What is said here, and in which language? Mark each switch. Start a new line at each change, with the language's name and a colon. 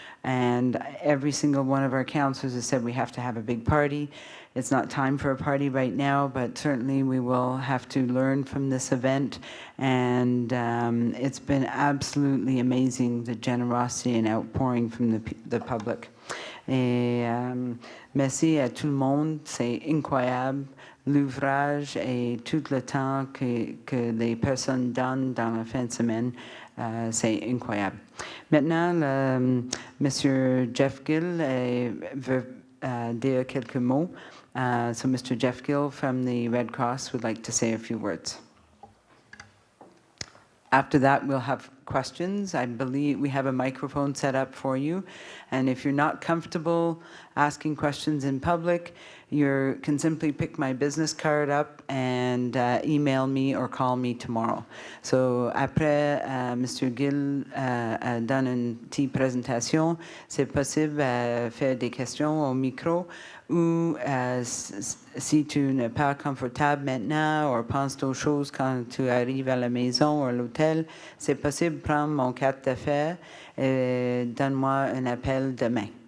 English: And every single one of our councillors has said we have to have a big party. It's not time for a party right now, but certainly we will have to learn from this event. And it's been absolutely amazing, the generosity and outpouring from the public.
French: Et merci à tout le monde, c'est incroyable l'ouvrage et tout le temps que les personnes donnent dans la fin de semaine, c'est incroyable. Maintenant, Monsieur Jeff Gill veut dire quelques mots.
English: So Mr. Jeff Gill from the Red Cross would like to say a few words. After that, we'll have questions. I believe we have a microphone set up for you. And if you're not comfortable asking questions in public, you can simply pick my business card up and email me or call me tomorrow.
French: So après, Mr. Gill donne une petite présentation. C'est possible de faire des questions au micro ou si tu n'es pas confortable maintenant ou penses d'autres choses quand tu arrives à la maison ou à l'hôtel, c'est possible de prendre mon carte d'affaires et donne-moi un appel demain.